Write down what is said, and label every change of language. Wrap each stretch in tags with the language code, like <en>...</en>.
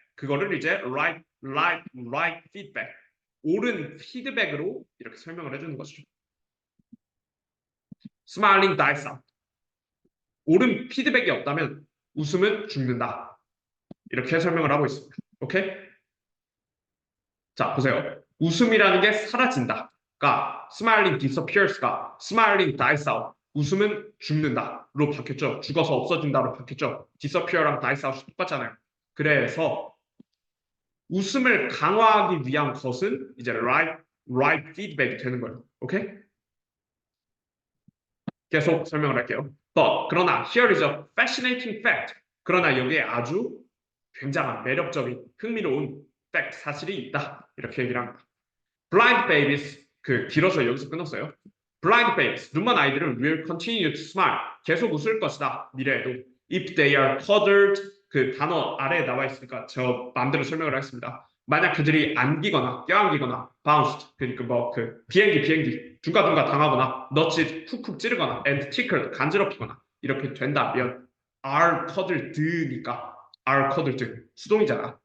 <ko>그거를 이제</ko> <en>right feedback.</en> <ko>옳은 피드백으로 이렇게 설명을 해주는 것이죠.</ko> <en>Smiling dies out.</en> <ko>옳은 피드백이 없다면 웃음은 죽는다. 이렇게 설명을 하고 있습니다. 오케이? 자, 보세요. 웃음이라는 게 사라진다가</ko> <en>smiling disappears</en> <ko>가</ko> <en>smiling dies out.</en> <ko>웃음은 죽는다로 바뀌었죠. 죽어서 없어진다로 바뀌었죠. disappear랑</ko> <en>dies out</en> <ko>이 똑같잖아요. 그래서 웃음을 강화하기 위한 것은 이제</ko> <en>right feedback</en> <ko>이 되는 거예요. 오케이? 계속 설명을 할게요. 그러나</ko> <en>here is a fascinating fact.</en> <ko>그러나 여기에 아주 굉장한 매력적인 흥미로운 fact 사실이 있다. 이렇게 얘기를 합니다. Blind babies 길어서 여기서 끊었어요.</ko> <en>Blind babies</en> <ko>눈먼 아이들은</ko> <en>will continue to smile</en> <ko>계속 웃을 것이다. 미래에도</ko> <en>if they are cuddled</en> <ko>단어 아래에 나와 있으니까 저 마음대로 설명을 하겠습니다. 만약 그들이 안기거나 껴안기거나</ko> <en>bounced</en> <ko>그러니까 비행기 둥가둥가 당하거나 넛이 쿡쿡 찌르거나</ko> <en>and tickled</en> <ko>간지럽히거나 이렇게 된다면</ko> <en>are cuddled</en> <ko>니까 are cuddled 수동이잖아.</ko>